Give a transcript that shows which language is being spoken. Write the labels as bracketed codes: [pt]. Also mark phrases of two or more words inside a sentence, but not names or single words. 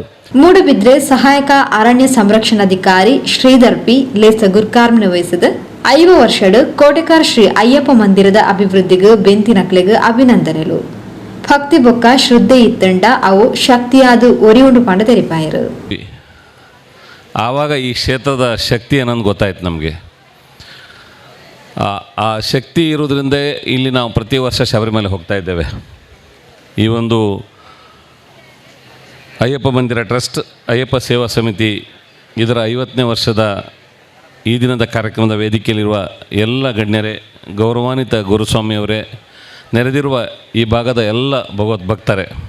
[tcy] ಮೂಡುಬಿದ್ರೆ ಸಹಾಯಕ ಅರಣ್ಯ ಸಂರಕ್ಷಣಾಧಿಕಾರಿ ಶ್ರೀಧರ್ ಪಿ ಲೇಸ ಗುರ್ಕಾರ್ಮ್ನ ವಹಿಸಿದ 5 ವರ್ಷಡು ಕೋಟೆಕಾರ್ ಶ್ರೀ ಅಯ್ಯಪ್ಪ ಮಂದಿರದ ಅಭಿವೃದ್ಧಿಗೆ ಬೆಂತಿನಕ್ಲೆಗ್ ಅಭಿನಂದನೆಲು. ಭಕ್ತಿ ಬೊಕ್ಕ ಶ್ರದ್ಧೆ ಇತ್ತಂಡ ಅವು ಶಕ್ತಿಯಾದು ಒರಿಯುಂಡು ಪಂಡ ತೆರಿಪಾಯರು. [kn] ಆವಾಗ ಈ ಕ್ಷೇತ್ರದ ಶಕ್ತಿ ಏನಂದು ಗೊತ್ತಾಯ್ತು ನಮಗೆ. ಆ ಶಕ್ತಿ ಇರೋದ್ರಿಂದ ಇಲ್ಲಿ ನಾವು ಪ್ರತಿ ವರ್ಷ ಶಬರಿಮಲೆ ಹೋಗ್ತಾ ಇದ್ದೇವೆ. ಈ ಒಂದು ಅಯ್ಯಪ್ಪ ಮಂದಿರ ಟ್ರಸ್ಟ್, ಅಯ್ಯಪ್ಪ ಸೇವಾ ಸಮಿತಿ ಇದರ 50ನೇ ವರ್ಷದ ಈ ದಿನದ ಕಾರ್ಯಕ್ರಮದ ವೇದಿಕೆಯಲ್ಲಿರುವ ಎಲ್ಲ ಗಣ್ಯರೇ, ಗೌರವಾನ್ವಿತ ಗುರುಸ್ವಾಮಿಯವರೇ, ನೆರೆದಿರುವ ಈ ಭಾಗದ ಎಲ್ಲ ಭಗವದ್ಭಕ್ತರೇ,